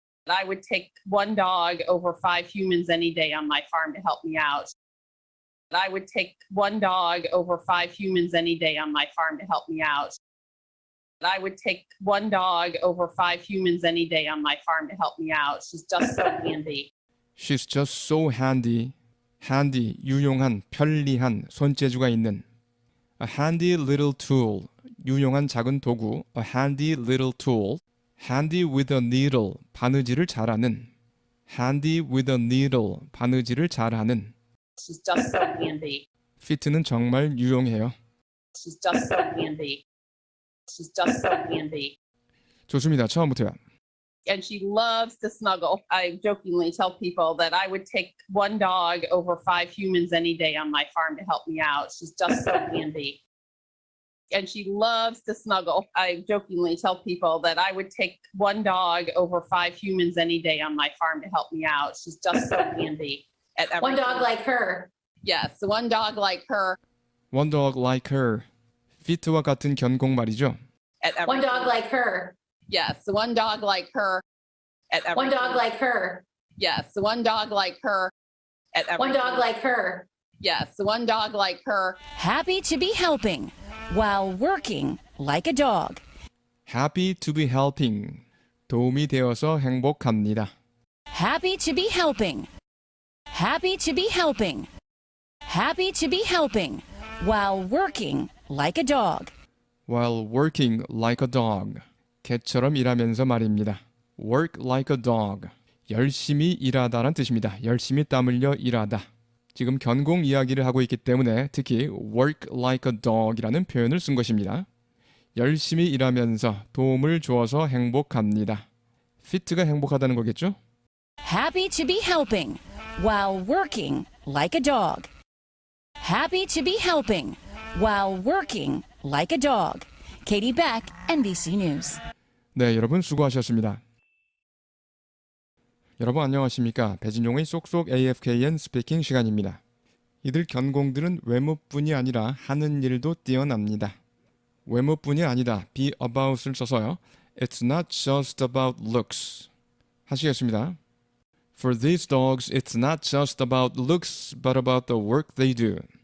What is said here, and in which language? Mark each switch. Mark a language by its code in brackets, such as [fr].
[en] I would take one dog over 5 humans any day on my farm to help me out. I would take one dog over 5 humans any day on my farm to help me out. I would take one dog over 5 humans any day on my farm to help me out. She's just so handy. She's just so handy. [ko] handy, 유용한, 편리한, 손재주가 있는. [en] A handy little tool, [ko] 유용한 작은 도구. [en] A handy little tool. handy with a needle, [ko] 바느질을 잘하는. [en] handy with a needle, [ko] 바느질을 잘하는. [en] She's just so handy. [ko] fit는 정말 유용해요. [en] She's just so handy. She's just so handy. [ko] 좋습니다. 처음부터요. [en] And she loves to snuggle. I jokingly tell people that I would take one dog over 5 humans any day on my farm to help me out. She's just so handy. And she loves to snuggle. I jokingly tell people that I would take one dog over 5 humans any day on my farm to help me out. She's just so handy at everything. One dog like her. Yes, one dog like her One dog like her. [ko] fit와 같은 견공 말이죠. [en] at everything. One dog like her. Yes, one dog like her at everything. One dog like her. Yes, one dog like her at everything. One dog like her. Yes, one dog like her. Happy to be helping while working like a dog. Happy to be helping. [ko] 도움이 되어서 행복합니다. [en] Happy to be helping. Happy to be helping. Happy to be helping while working like a dog. While working like a dog. [ko] 개처럼 일하면서 말입니다. [en] Work like a dog. [ko] 열심히 일하다란 뜻입니다. 열심히 땀 흘려 일하다. 지금 견공 이야기를 하고 있기 때문에 특히 [en] work like a dog [ko] 이라는 표현을 쓴 것입니다. 열심히 일하면서 도움을 주어서 행복합니다. fit가 행복하다는 거겠죠? [en] Happy to be helping while working like a dog. Happy to be helping while working like a dog. Katie Beck, NBC News. [ko] 네, 여러분 수고하셨습니다. 여러분 안녕하십니까? 배진용의 쏙쏙 AFKN 스피킹 시간입니다. 이들 견공들은 외모뿐이 아니라 하는 일도 뛰어납니다. 외모뿐이 아니다. [en] be about을 써서요. It's not just about looks. [ko] 하시겠습니다. [en] For these dogs, it's not just about looks, but about the work they do.